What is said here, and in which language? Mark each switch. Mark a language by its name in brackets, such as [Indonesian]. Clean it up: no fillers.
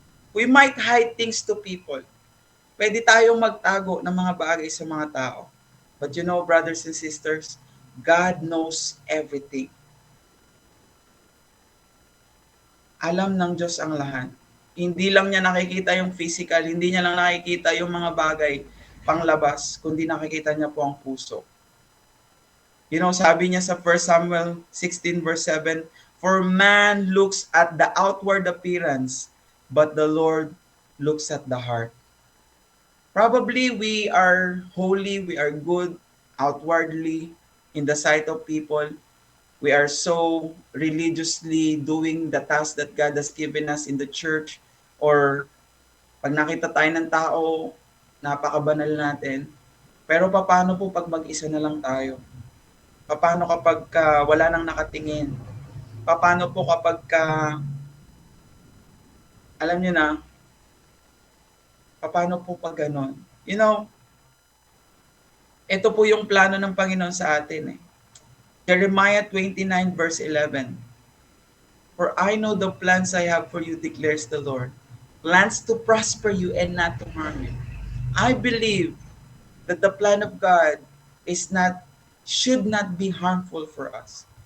[English] We might hide things to people. [Filipino] Pwede tayong magtago ng mga bagay sa mga tao. [English] But you know, brothers and sisters, God knows everything. [Filipino] Alam ng Diyos ang lahat. Hindi lang niya nakikita yung physical, hindi niya lang nakikita yung mga bagay panglabas, kundi nakikita niya po ang puso. [English] You know, [Filipino] sabi niya sa [English] 1 Samuel 16 verse 7, For man looks at the outward appearance, but the Lord looks at the heart. Probably we are holy, we are good outwardly in the sight of people. We are so religiously doing the task that God has given us in the church, or [Filipino] pag nakita tayo ng tao, napakabanal natin. Pero paano po pag mag-isa na lang tayo? Paano kapag wala nang nakatingin? Paano po kapag alam niyo na, paano po pag ganon? [English] You know, [Filipino] ito po yung plano ng Panginoon sa atin. [English] Jeremiah 29 verse 11. For I know the plans I have for you, declares the Lord. Plans to prosper you and not to harm you. I believe that the plan of God should not be harmful for us.